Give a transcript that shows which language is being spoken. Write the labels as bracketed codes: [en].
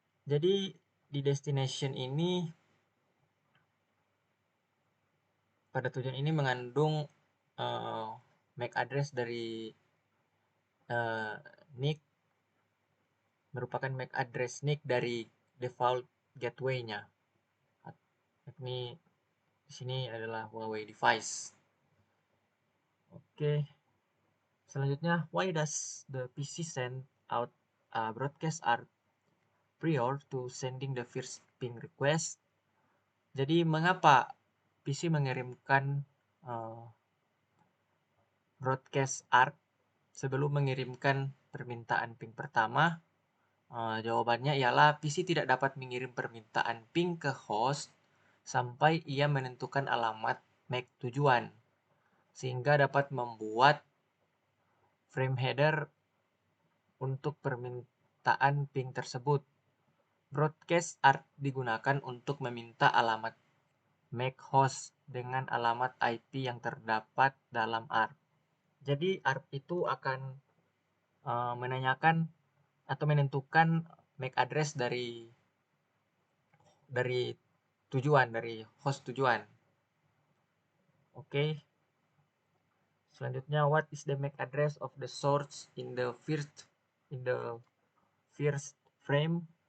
[id] Jadi di destination ini, pada tujuan ini mengandung MAC address dari NIC, merupakan MAC address NIC dari default gateway-nya. Ini di sini adalah Huawei device. Oke. [en] Selanjutnya, why does the PC send out broadcast are prior to sending the first ping request? [id] Jadi mengapa PC mengirimkan broadcast ARP sebelum mengirimkan permintaan ping pertama? Jawabannya ialah PC tidak dapat mengirim permintaan ping ke host sampai ia menentukan alamat MAC tujuan, sehingga dapat membuat frame header untuk permintaan ping tersebut. Broadcast ARP digunakan untuk meminta alamat MAC host dengan alamat IP yang terdapat dalam ARP. Jadi ARP itu akan menanyakan atau menentukan MAC address dari tujuan, dari host tujuan. Oke. [en] Selanjutnya, what is the MAC address of the source in the first frame?